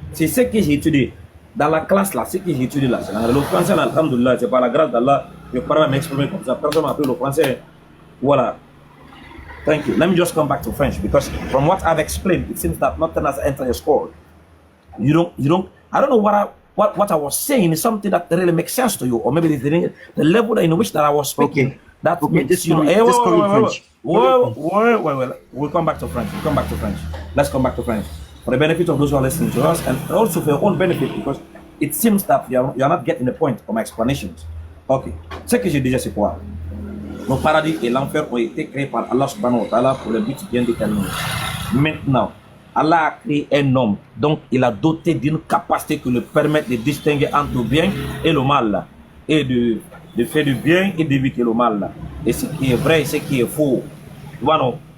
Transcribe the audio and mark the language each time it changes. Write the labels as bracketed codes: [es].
[fr] C'est ce que j'ai étudié. Dans la classe là, ce que j'ai étudié là, c'est le français, alhamdoulilah, c'est par la grâce d'Allah, je parle à m'exprimer comme ça. Personne m'a appris le français. Voilà. [en] Thank you. Let me just come back to French because from what I've explained, it seems that nothing has entered your skull. You don't. I don't know what I was saying is something that really makes sense to you, or maybe the level in which that I was speaking. Okay. That Okay, makes just call me French. Well, we'll come back to French. We'll come back to French. Let's come back to French for the benefit of those who are listening to us, and also for your own benefit, because it seems that you're not getting the point of my explanations. Ok. [fr] Ce que je disais, c'est quoi? Le paradis et l'enfer ont été créés par Allah subhanahu wa ta'ala pour le but bien déterminé. Maintenant, Allah a créé un homme, donc il a doté d'une capacité qui lui permet de distinguer entre le bien et le mal, et de faire du bien et d'éviter le mal, et ce qui est vrai et ce qui est faux. Voilà.